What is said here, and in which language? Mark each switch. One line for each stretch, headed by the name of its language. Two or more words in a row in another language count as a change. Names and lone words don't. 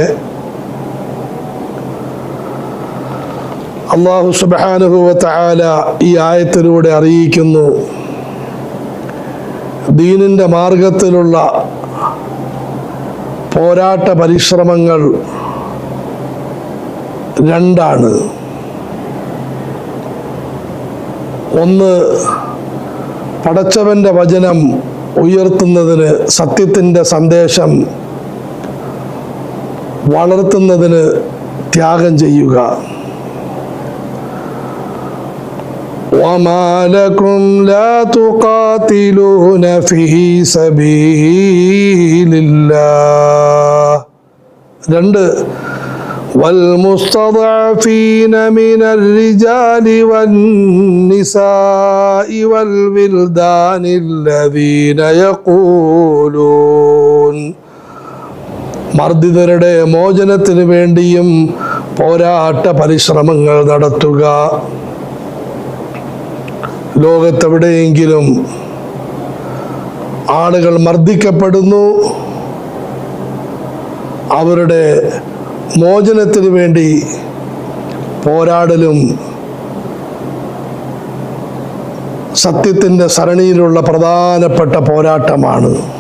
Malayalam: അല്ലാഹു സുബ്ഹാനഹു വ തആല ഈ ആയത്തിലൂടെ അറിയിക്കുന്നു ദീനിന്റെ മാർഗത്തിലുള്ള പോരാട്ട പരിശ്രമങ്ങൾ രണ്ടാണ്. ഒന്ന്, പടച്ചവന്റെ വചനം ഉയർത്തുന്നതിന്, സത്യത്തിൻ്റെ സന്ദേശം വളർത്തുന്നതിന് ത്യാഗം ചെയ്യുക.
Arabic: وما لكم لا تقاتلون في سبيل الله.
Malayalam: രണ്ട്,
Arabic: والمستضعفين من الرجال والنساء والولدان الذين يقولون
Malayalam: മർദ്ദിതരുടെ മോചനത്തിന് വേണ്ടിയും പോരാട്ട പരിശ്രമങ്ങൾ നടത്തുക. ലോകത്തെവിടെയെങ്കിലും ആളുകൾ മർദ്ദിക്കപ്പെടുന്നു, അവരുടെ മോചനത്തിന് വേണ്ടി പോരാടലും സത്യത്തിൻ്റെ സരണിയിലുള്ള പ്രധാനപ്പെട്ട പോരാട്ടമാണ്.